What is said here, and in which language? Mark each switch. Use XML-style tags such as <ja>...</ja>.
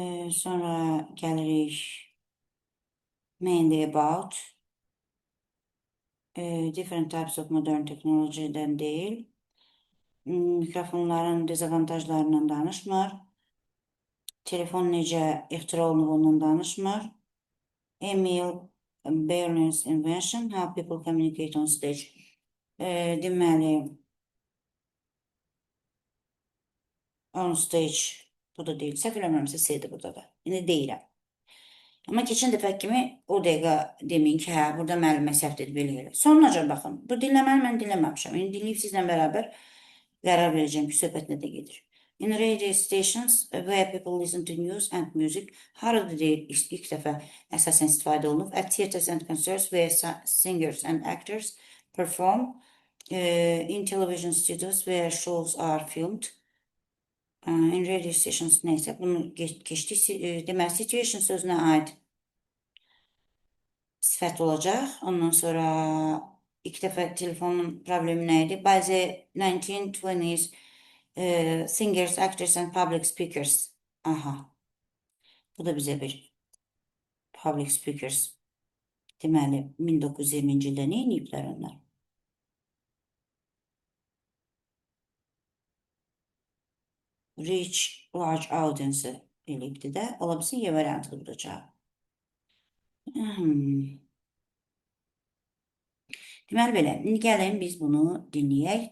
<az>Sonra gəlirik</az> <en>mainly about different types of modern technology'dən</en> <az>deyil. Mikrofonların dezavantajlarından danışmır. Telefon necə ixtira olunub ondan danışmır.</az> <en>Emil Berlin's invention, how people communicate on stage.</en> <az>Deməli, on stage bu da deyil. Səhv eləmirəmsə C-dir burada da. İndi deyirəm. Amma keçən dəfə kimi o dəqiqə deməyin ki, hə, burada müəllimə səhv edib eləyir. Sonraca baxın. Bu dinləməni mən dinləməmişəm. İndi dinləyib sizlə bərabər qərar verəcəm ki, söhbət nədə gedir.</az> <en>In radio stations where people listen to news and music,</en> <az>harada deyil, ilk dəfə əsasən istifadə olunub.</az> <en>At theaters and concerts where singers and actors perform. In television studios where shows are filmed. In radio stations</en> <az>neysə, bunu keçdik. Deməli, situation sözünə aid sifət olacaq. Ondan sonra ilk dəfə telefonun problemi nə idi?</az> <en>By the 1920s, singers, actors and public speakers. Aha.</en> <az>Bu da bizə bir</az> <en>public speakers.</en> <az>Deməli, 1920-ci ildə nə ediblər onlar?</az> <en>Reach large audience</en> <az>eləyibdi də. Ola bilsin, Y variantı duracaq. Deməli belə, indi gəlin biz bunu dinləyək.</az>